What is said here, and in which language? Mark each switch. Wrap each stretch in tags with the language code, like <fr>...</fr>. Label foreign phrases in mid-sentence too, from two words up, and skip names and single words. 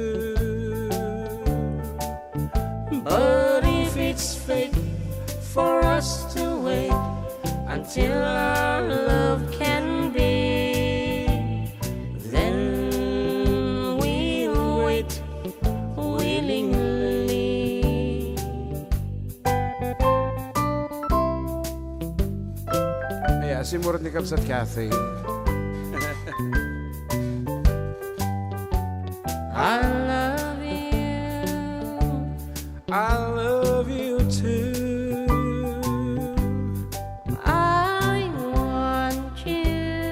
<en>But if it's fate for us to wait until our love can be, then we'll wait willingly.</en> <ilo>Ay, simurot ni Kapsat Cathy.</ilo> <en>I love you. I love you too. I want you.</en>